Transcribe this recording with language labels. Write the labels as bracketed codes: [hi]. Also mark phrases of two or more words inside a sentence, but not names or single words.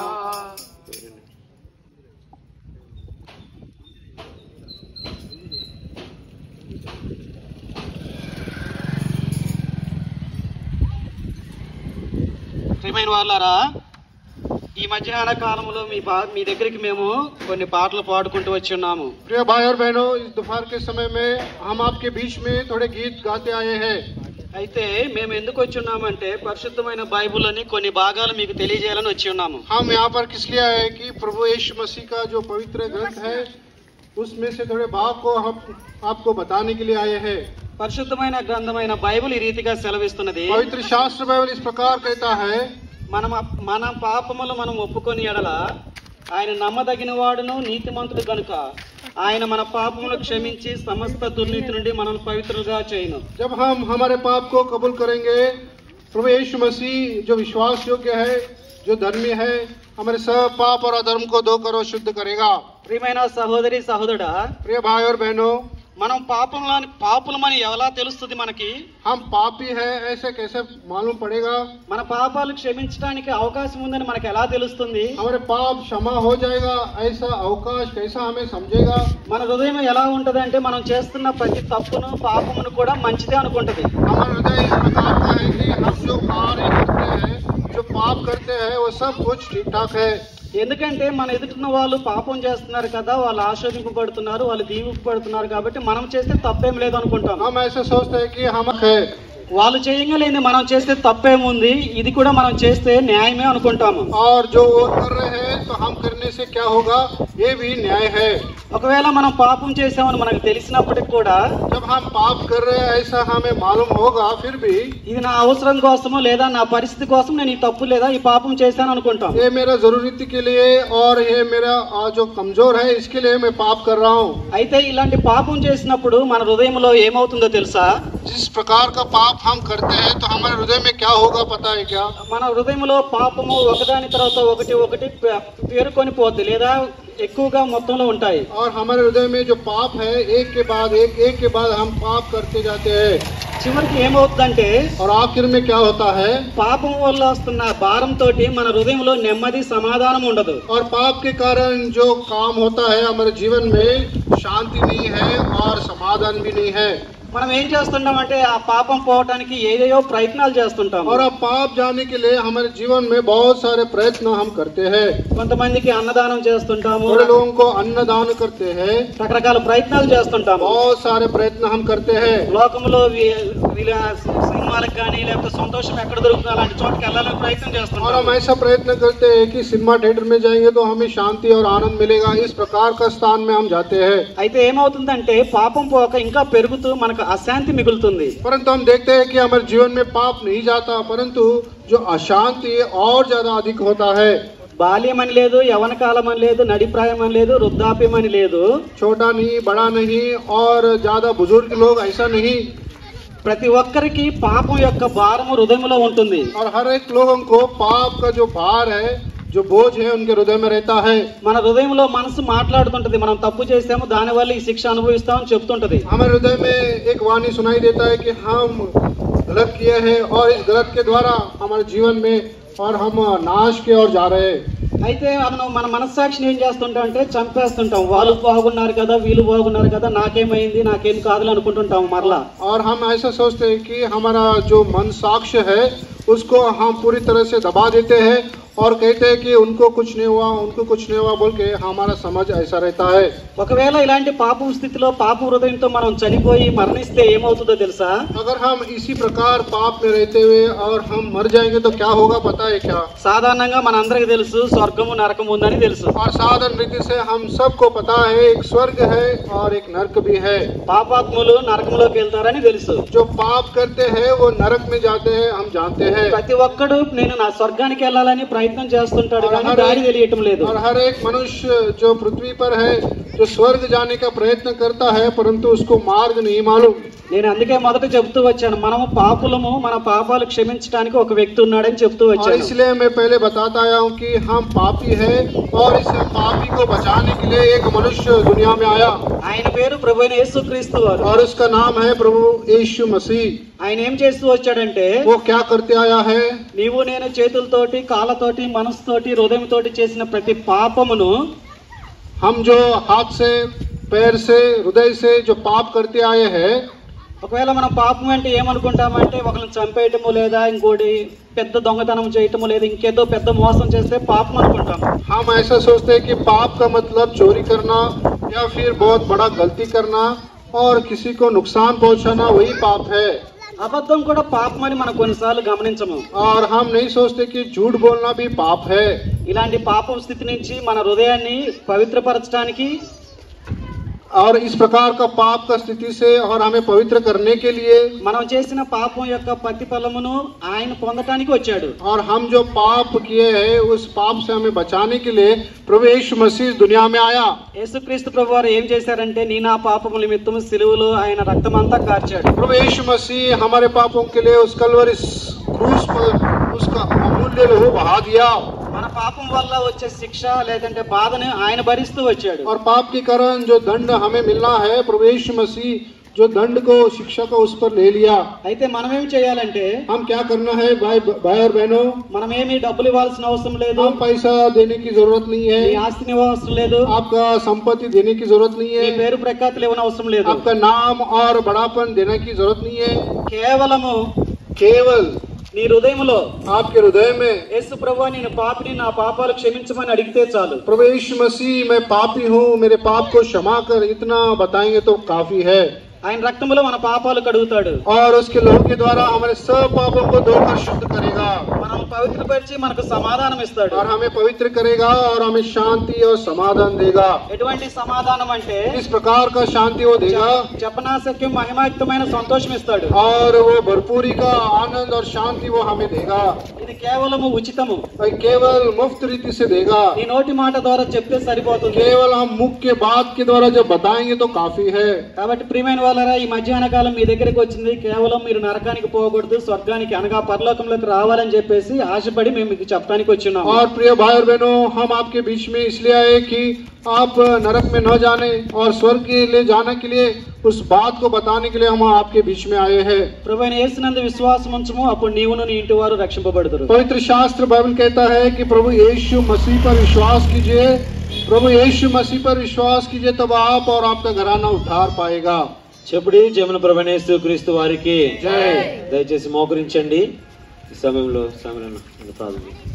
[te] ప్రియమైన వాళ్ళారా, ఈ మధ్యాహ్న కాలంలో మీ దగ్గరికి మేము కొన్ని పాటలు పాడుకుంటూ వచ్చి ఉన్నాము. [hi] प्रिय भाई और बहनों, इस दोपहर के समय में हम आपके बीच में थोड़े गीत गाते आए हैं. [te] అయితే మేము ఎందుకు వచ్చి ఉన్నామంటే పరిశుద్ధమైన బైబిల్ అని కొన్ని భాగాలు మీకు తెలియజేయాలని వచ్చి ఉన్నాము. [hi] हम यहाँ पर किस लिए आए कि प्रभु यीशु मसीह का जो पवित्र ग्रंथ है उसमें से थोड़े भाग को हम आपको बताने के लिए आए हैं. [te] పరిశుద్ధమైన గ్రంథమైన బైబిల్ ఈ రీతిగా సెలవిస్తున్నది. [hi] पवित्र शास्त्र बाइबल इस प्रकार कहता है, [te] మన పాపములు మనం ఒప్పుకొని ఎడల ఆయన నమ్మదగిన వాడును నీతిమంతుడు కనుక ఆయన మన పాపములు క్షమించి సమస్త దుర్నీతి నుండి మనల్ని పవిత్రులుగా చేయును. [hi] जब हम हमारे पाप को कबूल करेंगे, प्रभु यीशु मसीह जो विश्वास योग्य है, जो धर्मी है, हमारे सब पाप और अधर्म को धोकर और शुद्ध करेगा. [te] ప్రియమైన సహోదరి సహోదరుడా, [hi] प्रिय भाई और बहनों, [te] మనం పాపులమని ఎలా తెలుస్తుంది? మనకి [hi] हम पापी है ऐसे कैसे मालूम पड़ेगा? [te] మన పాపాలు క్షమించడానికి అవకాశం ఉందని మనకు ఎలా తెలుస్తుంది? [hi] हमारे पाप क्षमा हो जाएगा ऐसा अवकाश कैसा हमें समझेगा? [te] మన హృదయం ఎలా ఉంటది అంటే మనం చేస్తున్న ప్రతి తప్పును పాపమును కూడా మంచిదే అనుకుంటది. [hi] हमारा हृदय इस प्रकार का है कि हम जो कार्य करते हैं, जो पाप करते हैं, वो सब कुछ ठीक ठाक है. [te] ఎందుకంటే మన ఎదుటిన్న వాళ్ళు పాపం చేస్తున్నారు కదా, వాళ్ళు ఆశీర్వదింపబడుతున్నారు, వాళ్ళు దీవింపబడుతున్నారు కాబట్టి మనం చేస్తే తప్పేం లేదు అనుకుంటాం. [hi] हम ऐसे सोचते हैं कि हम है, [te] వాళ్ళు చేయగలేని మనం చేస్తే తప్పేముంది, ఇది కూడా మనం చేస్తే న్యాయమే అనుకుంటాము. [hi] और जो वो कर रहे हैं तो हम करने से क्या होगा, ये भी न्याय है. [te] ఒకవేళ మనం పాపం చేసామని మనకు తెలిసినప్పటికి కూడా [hi] जब हम पाप कर रहे हैं ऐसा हमें मालूम होगा, फिर भी [te] ఇది నా అవసరం కోసమో లేదా నా పరిస్థితి కోసం నేను ఈ తప్పు లేదా ఈ పాపం చేశాను అనుకుంటాం. [hi] ये मेरा जरूरत के लिए और ये मेरा जो कमजोर है इसके लिए मैं पाप कर रहा हूँ. [te] అయితే ఇలాంటి పాపం చేసినప్పుడు మన హృదయంలో ఏమవుతుందో తెలుసా? [hi] जिस प्रकार का पाप हम करते हैं तो हमारे हृदय में क्या होगा पता है क्या? [te] మన హృదయంలో పాపము ఒకదాని తర్వాత ఒకటి పేరుకొని పోద్ది లేదా ఎక్కువగా మొత్తంలో ఉంటాయి. [hi] और हमारे हृदय में जो पाप है एक के बाद हम पाप करते जाते हैं. [te] చివరికి ఏమవుతుందంటే [hi] और आखिर में क्या होता है, [te] పాపం వల్ల వస్తున్న భారంతో మన హృదయంలో నెమ్మది సమాధానం ఉండదు. [hi] और पाप के कारण जो काम होता है हमारे जीवन में शांति नहीं है और समाधान भी नहीं है. [te] మనం ఏం చేస్తుంటాం అంటే ఆ పాపం పోవటానికి ఏదేయో ప్రయత్నాలు చేస్తుంటాం. [hi] और अब पाप जाने के लिए हमारे जीवन में बहुत सारे प्रयत्न हम करते हैं. [te] కొంతమందికి అన్నదానం చేస్తుంటాము, [hi] थोड़े लोगों को अन्नदान करते हैं, [te] రకరకాల ప్రయత్నాలు చేస్తుంటాము. [hi] बहुत सारे प्रयत्न हम करते हैं. [te] లోకంలో సినిమాలకు కానీ లేకపోతే సంతోషం ఎక్కడ దొరుకుతుందో అలాంటి చోటుకి వెళ్ళాలని ప్రయత్నం [hi] और [te] చేస్తుంటాం. [hi] हम ऐसा प्रयत्न करते हैं कि [en] cinema theatre [hi] में जाएंगे तो हमें शांति और आनंद मिलेगा, इस प्रकार का स्थान में हम जाते हैं. [te] అయితే ఏమవుతుందంటే పాపం పోక ఇంకా పెరుగుతూ మనకు అశాంతి మిగులుతుంది. [hi] परंतु हम देखते हैं कि हमारे जीवन में पाप नहीं जाता, परंतु जो अशांति और ज्यादा अधिक होता है. [te] బాల్యం అని లేదు, యవన కాలం అని లేదు, నడిప్రాయం అని లేదు, వృద్ధాప్యం అని లేదు. [hi] छोटा नहीं, बड़ा नहीं और ज्यादा बुजुर्ग लोग ऐसा नहीं. [te] ప్రతి ఒక్కరికి పాపం యొక్క భారము హృదయంలో ఉంటుంది. [hi] और हर एक लोगों को पाप का जो भार है, जो बोझ है उनके हृदय में रहता है. [te] మన హృదయంలో మనసు మాట్లాడుతుంటది, మనం తప్పు చేసాము దాని వల్ల ఈ శిక్ష అనుభవిస్తామని చెప్తుంటది. [hi] हमारे हृदय में एक वाणी सुनाई देता है कि हम गलत किए हैं और इस गलत के द्वारा हमारे जीवन में और हम नाश की ओर जा रहे हैं. [te] అయితే మన మనస్సాక్షిని ఏం చేస్తుంటాం అంటే చంపేస్తుంటాం. వాళ్ళు బాగున్నారు కదా, వీళ్ళు బాగున్నారు కదా, నాకేమైంది, నాకేం కాదు అనుకుంటుంటాం మరలా. [hi] और हम ऐसा सोचते हैं कि हमारा जो मन साक्ष्य है उसको हम पूरी तरह से दबा देते हैं और कहते हैं कि उनको कुछ नहीं हुआ बोल के हमारा समझ ऐसा रहता है. [te] ఒకవేళ ఇలాంటి పాపం స్థితిలో పాప హృదయంతో మనం చనిపోయి మరణిస్తే ఏమవుతుందో తెలుసా? [hi] अगर हम इसी प्रकार पाप में रहते हुए और हम मर जाएंगे तो क्या होगा पता है क्या? [te] సాధారణంగా మనందరికీ తెలుసు స్వర్గము నరకము ఉందని తెలుసు. [hi] और साधारण रीति से हम सबको पता है एक स्वर्ग है और एक नरक भी है. [te] పాపాత్ములు నరకంలోకి వెళ్తారని తెలుసు. [hi] जो पाप करते हैं वो नरक में जाते हैं, हम जानते हैं. [te] ప్రతి ఒక్కడు నేను నా స్వర్గానికి వెళ్ళాలని ప్రయత్నం చేస్తుంటాడు కానీ దారి తెలియటం లేదు. [hi] और हर एक मनुष्य जो पृथ्वी पर है जो स्वर्ग जाने का प्रयत्न करता है परंतु उसको मार्ग नहीं मालूम. [te] నేను అందుకే మొదట చెప్తూ వచ్చాను, మనము పాపులము, మన పాపాలు క్షమించడానికి ఒక వ్యక్తి ఉన్నాడని చెప్తూ [hi] और [te] వచ్చాను. [hi] इसलिए मैं पहले बताता आया हूँ कि हम पापी हैं और इस पापी को बचाने के लिए एक मनुष्य दुनिया में आया [te] ఆయన పేరు ప్రభువైన యేసుక్రీస్తు వారు. [hi] और उसका नाम है प्रभु यीशु मसीह. [te] ఆయన ఏం చేస్తూ వచ్చాడంటే, [hi] वो क्या करते आया है? [te] నీవు నేను చేతులతోటి, కాళ్ళతోటి, మనసుతోటి, హృదయంతోటి చేసిన ప్రతి పాపమును, [hi] हम जो हाथ से, पैर से, हृदय से जो पाप करते आए हैं, [te] ఒకవేళ మనం పాపం అంటే ఏమనుకుంటామంటే ఒకరిని చంపేయటము లేదా ఇంకోటి పెద్ద దొంగతనం చేయటము లేదా ఇంకేదో పెద్ద మోసం చేస్తే పాపం అనుకుంటాం. [hi] हम ऐसा सोचते हैं कि पाप का मतलब चोरी करना या फिर बहुत बड़ा गलती करना और किसी को नुकसान पहुंचाना वही पाप है. [te] అబద్ధం కూడా పాపం అని మనం కొన్నిసార్లు గమనించము. [hi] और हम नहीं सोचते कि झूठ बोलना भी पाप है. [te] ఇలాంటి పాపం స్థితి నుంచి మన హృదయాన్ని పవిత్రపరచడానికి [hi] और इस प्रकार का पाप का स्थिति से और हमें पवित्र करने के लिए [te] మనం చేసిన పాపం యొక్క ప్రతిఫలమును ఆయన పొందటానికి వచ్చాడు. [hi] और हम जो पाप किए हैं उस पाप से हमें बचाने के लिए प्रभु यीशु मसीह दुनिया में आया. [te] యేసుక్రీస్తు ప్రభువారు ఏం చేశారంటే, నీ నా పాపముల నిమిత్తం సిలువలో ఆయన రక్తమంతా కార్చాడు. [hi] प्रभु यीशु मसीह हमारे पापों के लिए उस कलवरी क्रूस पर उसका अमूल्य लहू बहा दिया. [te] మన పాపం వల్ల వచ్చే శిక్ష లేదంటే బాధను ఆయన భరిస్తూ వచ్చాడు. [hi] और पाप के कारण जो दंड हमें मिलना है प्रभु यीशु मसीह जो दंड को, शिक्षा को उस पर ले लिया. [te] అయితే మనం ఏం చేయాలంటే, [hi] हम क्या करना है भाई और बहनों? [te] మనం ఏమి డబ్బులు ఇవ్వాల్సిన అవసరం లేదు, [hi] हम पैसा देने की जरूरत नहीं [te] నీ [hi] है, [te] ఆస్తిని ఇవ్వవసరం లేదు, [hi] आपका संपत्ति देने की जरूरत नहीं [te] నీ [hi] है, [te] పేరు ప్రఖ్యాతులు ఇవ్వని అవసరం లేదు. [hi] आपका नाम और बड़ापन देने की जरूरत नहीं है. [te] కేవలము [hi] केवल [te] నీ హృదయములో [hi] आपके हृदय में [te] యేసు ప్రభువా నేను పాపిని, నా పాపాలు క్షమించమని అడిగితే చాలు. [hi] प्रभु यीशु मसीह मैं पापी हूँ, मेरे पाप को क्षमा कर, इतना बताएंगे तो काफी है. [te] ఆయన రక్తములో మన పాపాలు కడుగుతాడు. [hi] और उसके लहू के द्वारा हमारे सब पापों को धोकर शुद्ध करेगा [te] మనం పవిత్రపరిచి మనకు సమాధానం ఇస్తాడు. [hi] और हमें पवित्र करेगा और हमें शांति और समाधान देगा. [te] ఎటువంటి సమాధానం అంటే, [hi] इस प्रकार का शांति वो देगा [te] చెప్పనాశక్యం మహిమాయుక్తమైన సంతోషం ఇస్తాడు. [hi] और वो भरपूरी का आनंद और शांति वो हमें देगा. [te] ఇది కేవలము ఉచితము. [hi] और केवल मुफ्त रीति से देगा. [te] నీ నోటి మాట ద్వారా చెప్తే సరిపోతుంది. [hi] केवल हम मुख के बात के द्वारा जब बताएंगे तो काफी है. [te] కాబట్టి ప్రియమైన వాళ్ళరా, ఈ మధ్యాహ్న కాలం మీ దగ్గరికి వచ్చింది కేవలం మీరు నరకానికి పోకూడదు, స్వర్గానికి అనగా పరలోకంలోకి రావాలని చెప్పేసి ఆశపడి మేము మీకు చెప్పడానికి వచ్చినాం. [hi] और प्रिय भाई और बहनों, हम आपके बीच में इसलिए आए कि आप नरक में न जाने और स्वर्ग के लिए जाने के लिए उस बात को बताने के लिए हम आपके बीच में आए हैं. [te] ప్రభువైన యేసునందు విశ్వాసం ఉంచుము, అప్పుడు నీవును నీ ఇంటి వారు రక్షింపబడుదురు. [hi] पवित्र शास्त्र बाइबल कहता है कि प्रभु यीशु मसीह पर विश्वास कीजिए, प्रभु यीशु मसीह पर विश्वास कीजिए, तब आप और आपका घराना उद्धार पाएगा. [te] చెప్పుడి జమున ప్రభువైన యేసుక్రీస్తు వారికి జై. దయచేసి మోకరించండి. ఈ సమయంలో సమరణ ప్రార్థన.